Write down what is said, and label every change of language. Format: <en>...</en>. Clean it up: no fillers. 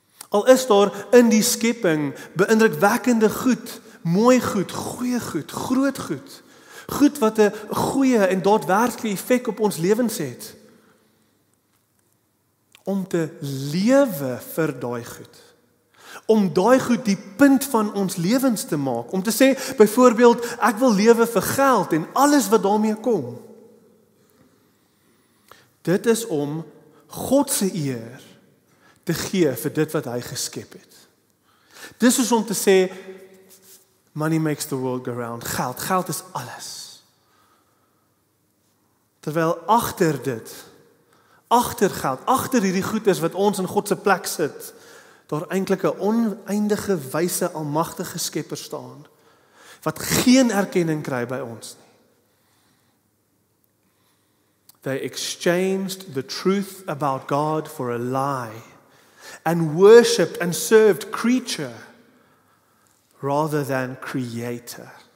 <af>Al is daar in die skepping beïndrukwekkende goed, mooi goed, goeie goed, groot goed. Goed wat 'n goeie en daadwerklike effek op ons lewens het. Om te lewe vir daai goed. Om daai goed die punt van ons lewens te maak. Om te sê, byvoorbeeld, ek wil lewe vir geld en alles wat daarmee kom. Dit is om God se eer te gee vir dit wat hy geskep het. Dis is om te sê,</af> <en>money makes the world go round.</en> <af>Geld is alles. Terwyl agter dit, agter geld, agter hierdie goeders wat ons in God se plek sit, daar eintlik 'n oneindige wyse almagtige Skepper staan wat geen erkenning kry by ons nie.</af> <en>They exchanged the truth about God for a lie and worshipped and served creature rather than creator.</en>